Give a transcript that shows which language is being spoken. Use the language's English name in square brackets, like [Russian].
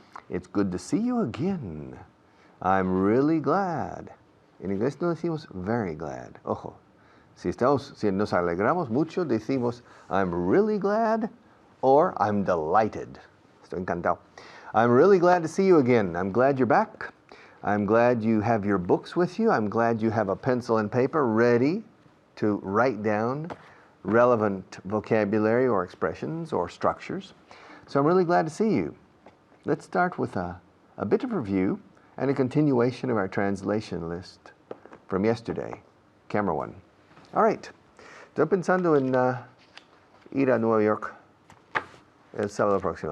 [English] It's good to see you again. I'm really glad. [Spanish] En inglés no decimos [English] very glad. [Spanish] Ojo, si nos alegramos mucho, decimos [English] I'm really glad or I'm delighted. [Spanish] Estoy encantado. [English] I'm really glad to see you again. I'm glad you're back. I'm glad you have your books with you. I'm glad you have a pencil and paper ready to write down relevant vocabulary or expressions or structures. So I'm really glad to see you. Let's start with a bit of review and a continuation of our translation list from yesterday, camera 1. [Spanish] All right, estoy pensando en ir a Nueva York el sábado próximo.